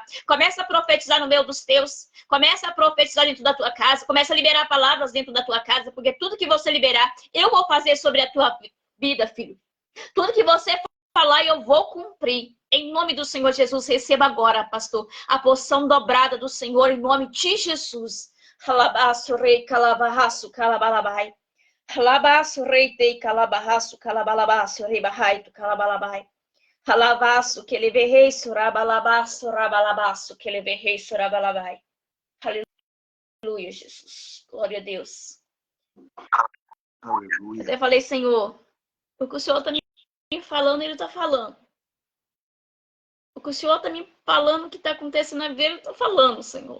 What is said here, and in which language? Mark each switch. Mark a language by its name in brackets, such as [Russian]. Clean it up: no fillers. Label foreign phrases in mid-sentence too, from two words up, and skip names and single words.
[Portuguese] Começa a profetizar no meio dos teus, começa a profetizar dentro da tua casa, começa a liberar palavras dentro da tua casa, porque tudo que você liberar, eu vou fazer sobre a tua vida, filho. Tudo que você falar, eu vou cumprir. Em nome do Senhor Jesus, receba agora, pastor, a porção dobrada do Senhor, em nome de Jesus. Halabaço, rei, calabarraço, calabalabai. Halabaço, rei, tei, calabarraço, calabalabaço, rei, barrai, tu, calabalabai. Halabaço, que ele verrei, surabalabaço, rabalabaço, que ele verrei, surabalabai. Aleluia, Jesus. Glória a Deus. Aleluia. Até falei, Senhor, o que o Senhor está me falando, Ele está falando. O que o Senhor está me falando que está acontecendo na vida, Ele está falando, Senhor.